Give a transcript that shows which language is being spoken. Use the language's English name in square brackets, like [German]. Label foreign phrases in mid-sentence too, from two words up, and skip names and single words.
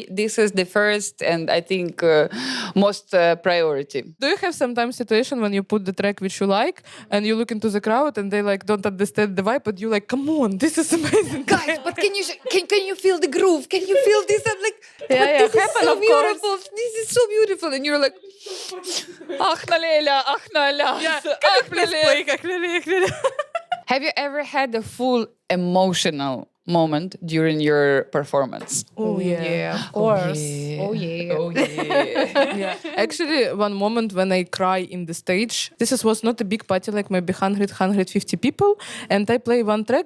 [English] This is the first and I think most priority. Do you have sometimes situation when you put the track which you like and you look into the crowd and they don't understand the vibe, but you come on, this is amazing. Guys, but can you feel the groove? Can you feel this? I'm like, Yeah, this is happen, so of beautiful. This is so beautiful. And you're like, ach na Leila, ach na Las, ach na Leila. Have you ever had a full emotional moment during your performance? Oh yeah. Of course. Oh yeah. Oh yeah. Yeah. Actually, one moment when I cry in the stage, was not a big party, like maybe 150 people, and I play one track.